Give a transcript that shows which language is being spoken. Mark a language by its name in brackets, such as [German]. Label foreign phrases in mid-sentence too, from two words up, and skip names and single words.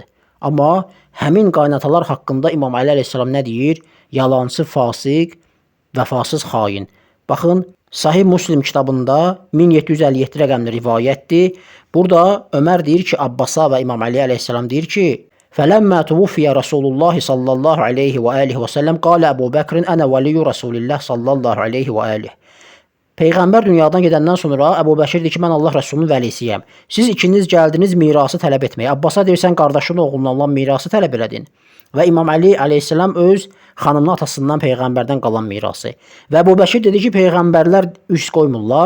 [Azerbaijani] Amma həmin qaynatalar haqqında İmam Əli əleyhissalam nə deyir? Yalancı, fasiq, vəfasız xain. Baxın, Sahih Müslim kitabında 1757 rəqəmli rivayətdir. Burada Ömər deyir ki, Abbasa və İmam Əli əleyhissalam deyir ki, [Arabic] فَلَمَّا تُوفِيَ رَسُولُ اللّٰهِ صَلَّى اللّٰهُ عَلَيْهِ وَآلِهِ وَسَلَّمْ قَالَ أَبُو بَكْرٍ أَنَا وَلِيُّ رَسُولِ اللّٰهِ صَلَّى اللّٰهُ عَلَيْهِ وَآلِهِ. [Azerbaijani] Peyğəmbər dünyadan gedəndən sonra Əbu Bəkir deyir ki, mən Allah Rəsulunun vəlisiyəm. Siz ikiniz gəldiniz mirası tələb etməyə. Abbasa deyirsən, qardaşının oğlundan olan mirası tələb elədin. Və İmam Əli əleyhissalam öz xanımın atasından Peyğəmbərdən qalan mirası. Və Əbu Bəkir dedi ki, Peyğəmbərlər üst qoymurlar.